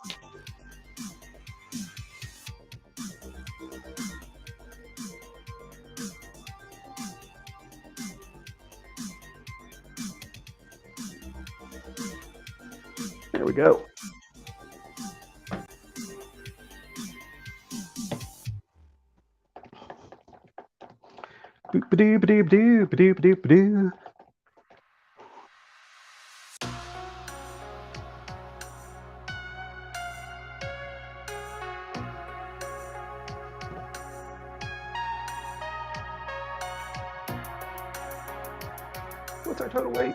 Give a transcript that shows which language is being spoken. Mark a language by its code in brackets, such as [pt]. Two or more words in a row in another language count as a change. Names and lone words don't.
[en] There we go. Boop-a-doo-ba-doo-ba-doo, ba-doo-ba-doo-ba-doo. What's our total weight?